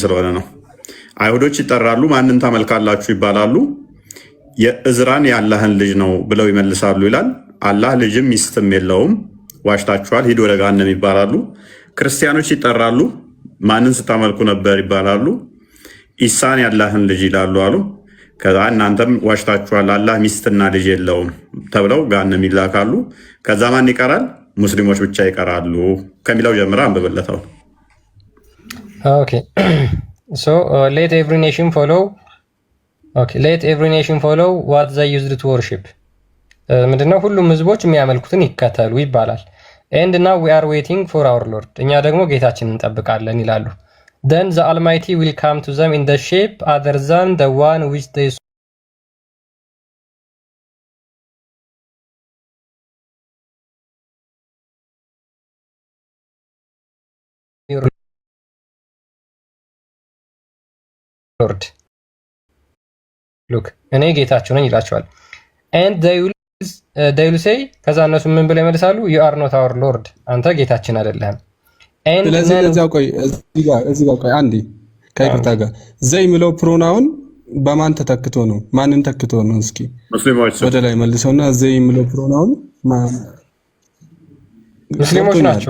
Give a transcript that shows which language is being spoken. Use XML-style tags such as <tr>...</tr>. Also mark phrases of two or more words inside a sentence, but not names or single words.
<am>ስለሆነ ነው። አይሁዶች ይጠራሉ። ማንን ታመልካላችሁ ይባላሉ። የእዝራን የአላህን ልጅ ነው ብለው ይመልሳሉ ይላል። አላህ ልጅም ሚስትም የለውም፣ ዋሽታችኋል፣ ሂድ ወደ ገሃነም ይባላሉ። ክርስቲያኖች ይጠራሉ። ማንን ስታመልኩ ነበር ይባላሉ። ኢሳን የአላህን ልጅ ይላሉ አሉ። ከዛ እናንተም ዋሽታችኋል፣ አላህ ሚስትና ልጅ የለውም ተብለው ገሃነም ይላካሉ። ከዛ ማን ይቀራል? ሙስሊሞች ብቻ ይቀራሉ ከሚለው ጀምራ አንብበለታው።</am> <en>okay so let every nation follow let every nation follow what they used to worship። ምንድነው?</en> <am>ሁሉም ህዝቦች የሚያመልኩትን ይከተሉ ይባላል።</am> <en>and now we are waiting for our lord፣</en> <am>እኛ ደግሞ ጌታችንን እንጠብቃለን ይላሉ።</am> <en>then the almighty will come to them in the shape other than the one which they lord</en> <am>ሉክ እኔ ጌታችሁ ነኝ ይላቸዋል።</am> <en>and they will say</en> <am>ከዛ እነሱ ምን ብለው ይመልሳሉ?</am> <en>you are not our lord፣</en> <am>አንተ ጌታችን አይደለም። ስለዚህ ለዛው ቆይ እዚህ ጋር ቆይ አንዴ ከይቅርታ ጋር ዘይ የሚለው ፕሮናውን በማን ተተክቶ ነው? ማንን ተክቶ ነው? እስኪ ሙስሊሞች ወደ ላይ መልሰውና ዘይ የሚለው ፕሮናውን ሙስሊሞች ናቸው።</am>